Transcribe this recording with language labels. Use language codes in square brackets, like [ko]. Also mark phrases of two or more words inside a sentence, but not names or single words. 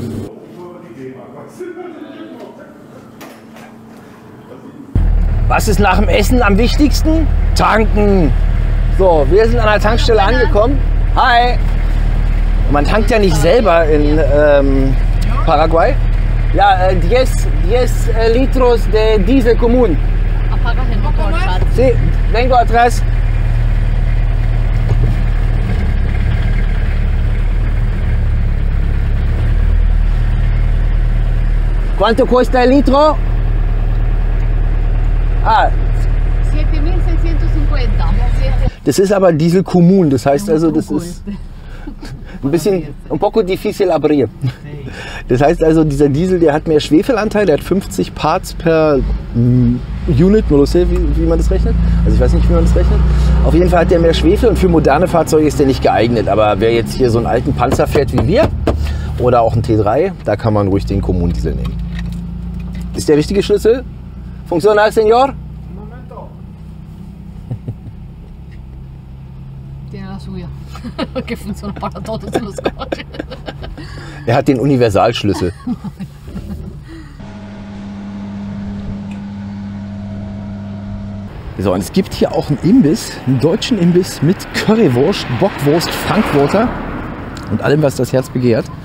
[de] Wirklich super, super lecker. Was ist nach dem Essen am wichtigsten? Tanken. So, wir sind an der Tankstelle angekommen. Hi. Man tankt ja nicht selber in Paraguay. [es] Ja, 10 litros de diesel común. Apagas el motor, Schatz. Sí, vengo atrás. ¿Cuánto cuesta el litro? Ah, 7.650. [de] das ist aber Diesel Común, das heißt also, das ist ein bisschen, [es] un poco difícil abrir. [de] Das heißt also, dieser Diesel, der hat mehr Schwefelanteil, der hat 50 [en] Parts per Unit, [es] no sé, [de] wie man das rechnet. Also ich weiß nicht, wie man das rechnet. Auf jeden Fall hat der mehr Schwefel und für moderne Fahrzeuge ist der nicht geeignet. Aber wer jetzt hier so einen alten Panzer fährt wie wir oder auch einen T3, da kann man ruhig den Común-Diesel nehmen. Ist der richtige Schlüssel? [es] Funciona, señor? Tiene la suya, que funciona para todos los coches. [de] Er hat den Universalschlüssel. So, und es gibt hier auch einen Imbiss, einen deutschen Imbiss mit Currywurst, Bockwurst, Frankfurter und allem, was das Herz begehrt.